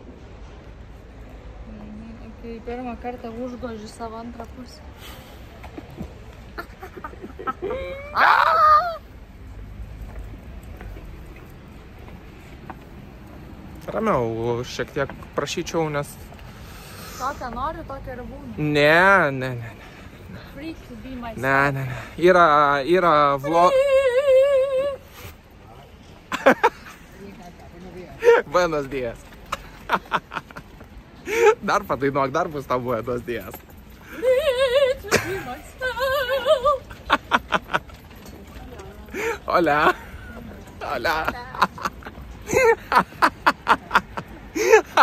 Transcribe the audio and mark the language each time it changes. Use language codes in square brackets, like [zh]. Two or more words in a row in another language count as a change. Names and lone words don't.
[lt] Kai pirmą kartą užgoži savo antrą pusę. Ramiau, šiek tiek prašyčiau, nes... Tokią noriu, tokią ir būna. Ne. [en] Free to be myself. [lt] Ne. Yra vlog... [es] Buenos días. [lt] Dar padainuok, dar bus tau [es] buenos días. [en] Free to be myself. [es] Hola.